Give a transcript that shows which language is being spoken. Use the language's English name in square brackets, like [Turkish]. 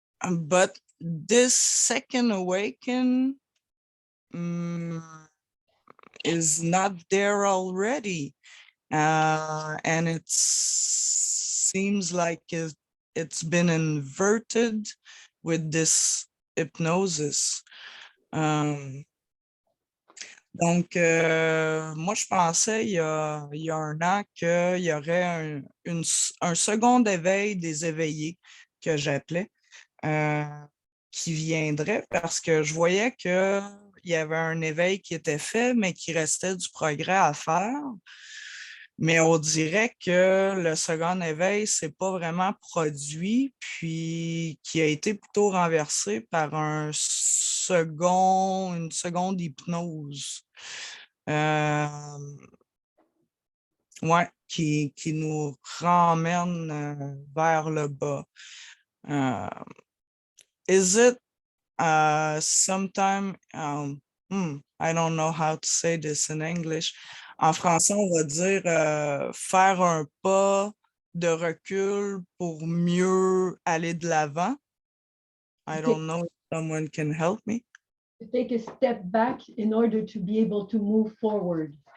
[English] But this second awaken is not there already. And it seems like it's been inverted with this hypnosis. [French] Donc, moi, je pensais il y a 1 an qu'il y aurait un second éveil des éveillés, que j'appelais, qui viendrait parce que je voyais qu'il y avait un éveil qui était fait, mais qu'il restait du progrès à faire. Mais on dirait que le second éveil s'est pas vraiment produit, puis qui a été plutôt renversé par une seconde hypnose. Ouais, qui nous ramène vers le bas. [English] Is it sometime, I don't know how to say this in English. [French] En français, on va dire faire un pas de recul pour mieux aller de l'avant. [English] I don't know if someone can help me. To take a step back in order to be able to move forward.